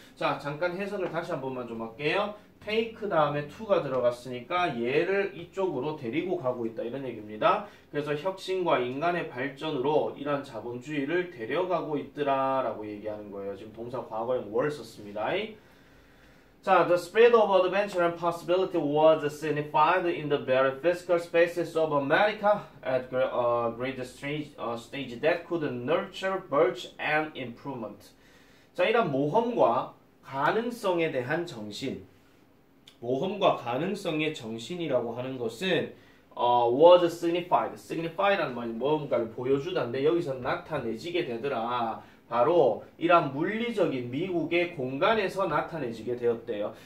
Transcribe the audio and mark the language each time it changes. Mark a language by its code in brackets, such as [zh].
[ko] 자, 잠깐 해석을 다시 한 번만 좀 할게요. take 다음에 to가 들어갔으니까 얘를 이쪽으로 데리고 가고 있다 이런 얘기입니다. 그래서 혁신과 인간의 발전으로 이런 자본주의를 데려가고 있더라 라고 얘기하는 거예요. 지금 동사 과거형 were 썼습니다. [en] 자, the spread of adventure and possibility was signified in the very physical spaces of America at great stage that could nurture birth and improvement. [ko] 자, 이런 모험과 가능성에 대한 정신, 모험과 가능성의 정신이라고 하는 것은 [en] was signified [ko] 라는 말이 뭔가를 보여주다인데 여기서 나타내지게 되더라. 바로 이러한 물리적인 미국의 공간에서 나타내지게 되었대요.